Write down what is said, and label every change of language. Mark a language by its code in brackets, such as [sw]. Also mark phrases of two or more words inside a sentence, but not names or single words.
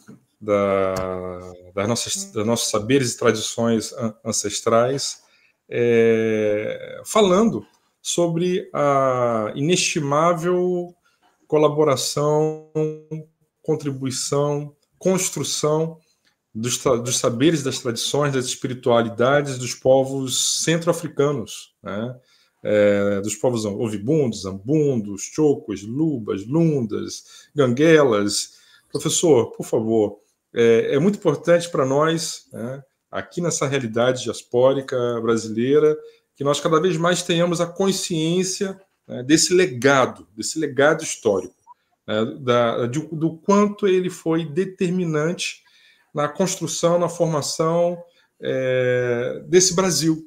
[pt] dos nossos saberes e tradições ancestrais, falando sobre a inestimável colaboração, contribuição, construção dos saberes, das tradições, das espiritualidades dos povos centro-africanos, né? Dos povos ovibundos, ambundos, chocos, lubas, lundas, ganguelas. Professor, por favor, é muito importante para nós, né, aqui nessa realidade diaspórica brasileira, que nós cada vez mais tenhamos a consciência, né, desse legado histórico, né, do quanto ele foi determinante na construção, na formação desse Brasil.